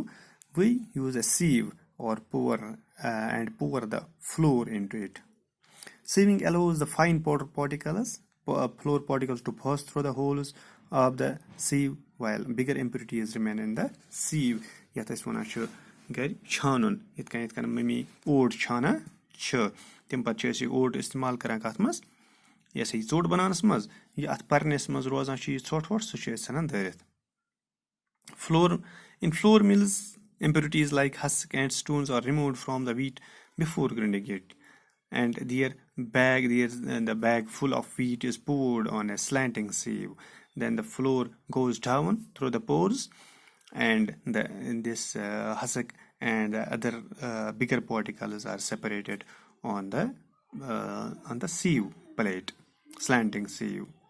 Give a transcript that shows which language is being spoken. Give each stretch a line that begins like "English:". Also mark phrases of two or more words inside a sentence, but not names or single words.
English: We use a sieve or pour the flour into it. Sieving allows the fine flour particles to pass through the holes of the sieve, while bigger impurities remain in the sieve. Yet is one
Kashmiri: گر چھانُن یِتھ کٔنۍ مٔمی اوٹ چھانان چھِ تمہِ پَتہٕ چھِ أسۍ یہِ اوٹ اِستعمال کران کَتھ منٛز یہِ ہسا یہِ ژوٚٹ بَناونَس منٛز یہِ اَتھ پَرنَس منٛز روزان چھِ یہِ ژھۄٹھ وۄٹھ سُہ چھِ أسۍ ژھٕنان دٲرِتھ.
English: In flour mills, impurities like husk and stones are removed from the wheat before grinding it, and the bag full of wheat is poured on a slanting sieve. Then the flour goes down through the pores, and this husk and other bigger particles are separated on the sieve plate, slanting sieve.